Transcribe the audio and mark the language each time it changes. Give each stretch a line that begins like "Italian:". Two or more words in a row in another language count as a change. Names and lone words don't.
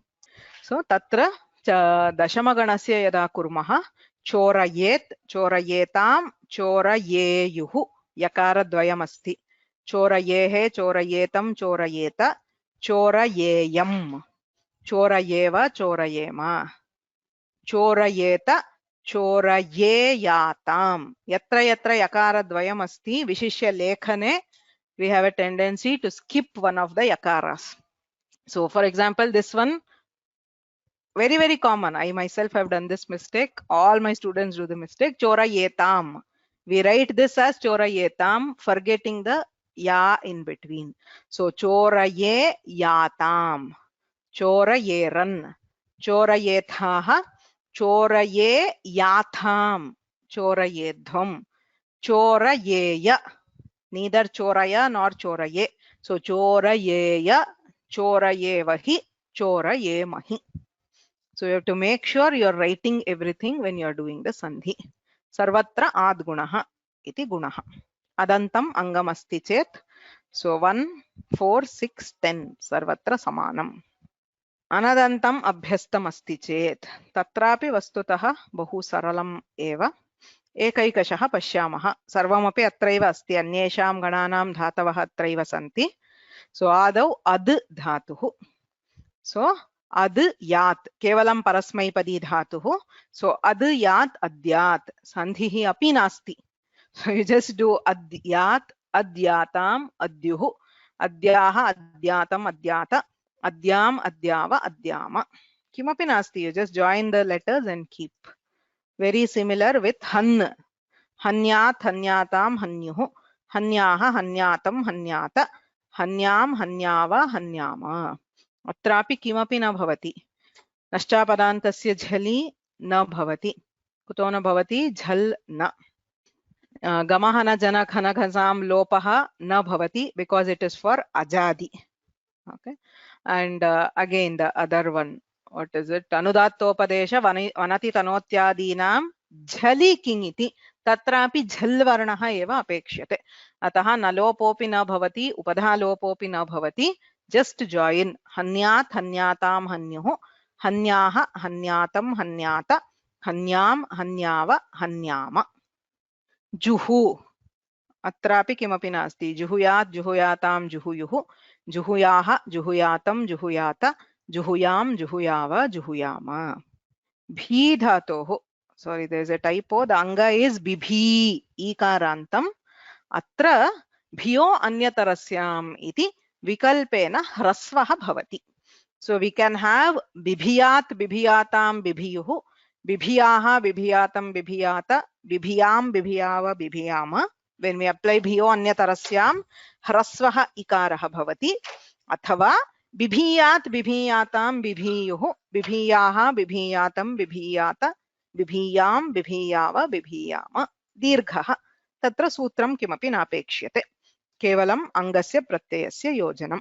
Sanskrit: सो तत्र दशमगणस्य यदा कुर्मः चोरयेत् चोरयेताम् चोरयेयुः यकारद्वयमस्ति चोरयेः चोरयेतं चोरयेत चोरयेयम् चोरयेव चोरयेम चोरयेत चोरयेयाताम् यत्र यत्र यकारद्वयमस्ति विशिष्य लेखने
English: we have a tendency to skip one of the yakaras. So for example, this one very common. I myself have done this mistake. All my students do the mistake. Chorayetam. We write this as chorayetam, forgetting the ya in between.
Sanskrit: So चोरये याताम्, चोरयेरन्, चोरयेथाः, चोरये याथाम्, चोरयेध्वम्, चोरयेय. Neither choraya nor choraye. So चोरयेय, चोरयेवहि, चोरयेमहि.
English: So you have to make sure you are writing everything when you are doing the sandhi.
Sanskrit: सर्वत्र अद्गुणः इति गुणः। अदन्तम् अङ्गम् अस्ति चेत्. So 1, 4, 6, 10 सर्वत्र समानम्. अनदन्तम् अभ्यस्तम् अस्ति चेत्. तत्रापि वस्तुतः बहु सरलम् एव. एकैकशः पश्यामः. सर्वमपि अत्रैव अस्ति। अन्येषां गणानां धातवः अत्रैव सन्ति. So आदौ अद् धातुः. So अद् यत् केवलम् परस्मैपदी धातुः. So अद् यत् अद्यात् सन्धिः अपि नास्ति.
English: So you just do
Sanskrit: अद्यात् अद्याताम् अद्युः अद्याः अद्यातम् अद्यात अद्याम् अद्याव अद्याम किमपि नास्ति.
English: You just join the letters and keep. Very similar with han.
Sanskrit: हन्यात् हन्याताम् हन्युः हन्याः हन्यातम् हन्यात हन्याम् हन्याव हन्याम. अत्रापि किमपि न भवति. नश्चापदान्तस्य झलि न भवति. कुतो न भवति? झल न. गमः न जन खन घसाम लोपः न भवति
English: because it is for
Sanskrit: ajadi.
English: Okay. And again the other one, what is it?
Sanskrit: अनुदात्तोपदेश वनति तनोत्यादीनाम् झलि किङ् इति. तत्रापि झल् वर्णः एव अपेक्ष्यते. अतः न लोपोऽपि न भवति उपधा लोपोऽपि न भवति.
English: Just join
Sanskrit: हन्यात् हन्याताम् हन्युः हन्याः हन्यातम् हन्यात हन्याम् हन्याव हन्याम. जुहु अत्रापि किमपि नास्ति. जुहुयात् जुहुयाताम् जुहुयुः जुहुयाः जुहुयातम् जुहुयात जुहुयाम् जुहुयाव जुहुयाम. भी धातोः.
English: Sorry, there is a typo. The anga is
Sanskrit: बिभी इकारान्तम्. अत्र भियो अन्यतरस्याम् इति विकल्पेन ह्रस्वः भवति.
English: So we can have
Sanskrit: बिभियात् बिभियाताम् बिभियुः बिभियाः बिभियातम् बिभियात बिभियाम् बिभियाव बिभियाम.
English: When we apply
Sanskrit: भियो अन्यतरस्याम् ह्रस्वः इकारः भवति. अथवा बिभीयात् बिभीयाताम् बिभीयुः बिभीयाः बिभीयातम् बिभीयात बिभीयाम् बिभीयाव बिभीयाम दीर्घः. तत्र सूत्रम् किमपि नापेक्ष्यते. केवलम अंगस्य प्रत्ययस्य योजनम्.